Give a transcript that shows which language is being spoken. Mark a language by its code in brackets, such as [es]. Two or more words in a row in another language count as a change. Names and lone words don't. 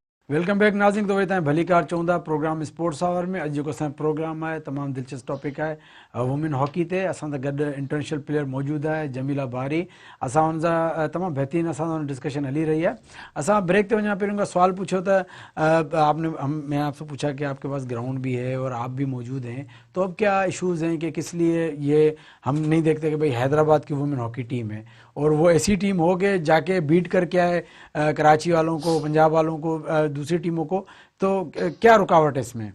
[en] welcome back [sd] नाज़रीन। तो वही भली कार चौंदा प्रोग्राम स्पोर्ट्स आवर में अॼु जेको असांजो प्रोग्राम है तमाम दिलचस्प टॉपिक है [en] women hockey [sd] ते असां सां गॾु [en] international player [sd] मौजूद है जमीला बारी। असां हुन सां तमामु बहितरीन असां सां डिस्कशन हली रही है। असां ब्रेक ते वञा पहिरियों सवाल पूछो [ur] تو میں آپ سے پوچھا کہ آپ کے پاس گراؤنڈ بھی ہے اور آپ بھی موجود ہیں، تو اب کیا ایشوز ہیں کہ کس لیے یہ ہم نہیں دیکھتے کہ بھائی حیدرآباد کی [en] women hockey team [ur] ہے اور وہ ایسی ٹیم ہو کے جا کے بیٹ کر کے آئے کراچی والوں کو، پنجاب والوں کو، دوسری ٹیموں کو، تو کیا رکاوٹ ہے اس میں?